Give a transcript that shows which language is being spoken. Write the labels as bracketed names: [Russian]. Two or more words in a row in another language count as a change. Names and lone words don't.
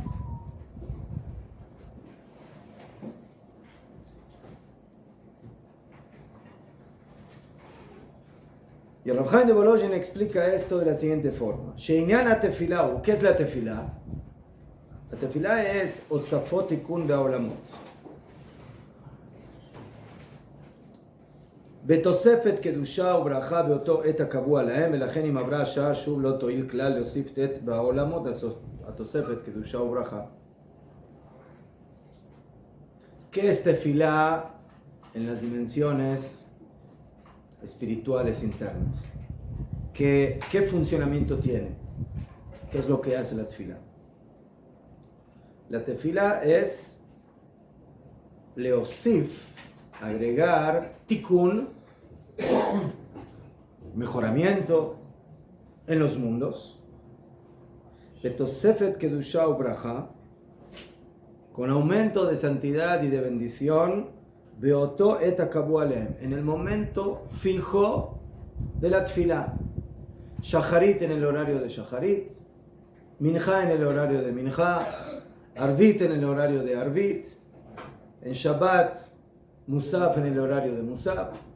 [Spanish] Y el Rav Chaim de Volozhin explica esto de la siguiente forma: [Hebrew] שעניין התפילה, [Spanish] ¿qué es la tefilá? La tefilá es [Hebrew] הוספות תיקון בעולמות. בתוספת קדושה וברכה באותו עת הקבוע להם, ולכן אם עברה השעה שוב לא תועיל כלל להוסיף ט' בעולמות התוספת קדושה וברכה. [Spanish] ¿Qué es tefilá en las dimensiones espirituales internas? ¿Qué funcionamiento tiene? ¿Qué es lo que hace la tefilá? La tefilá es leosif, agregar, tikkun, mejoramiento en los mundos, [Hebrew] בתוספת קדושה וברכה, [Spanish] con aumento de santidad y de bendición, [Hebrew] באותו עת הקבוע עליהם, [Spanish] en el momento fijo de la tefilá. Shacharit en el horario de Shacharit, Minja en el horario de Minja, Arvit en el horario de Arvit, en Shabbat, Musaf en el horario de Musaf.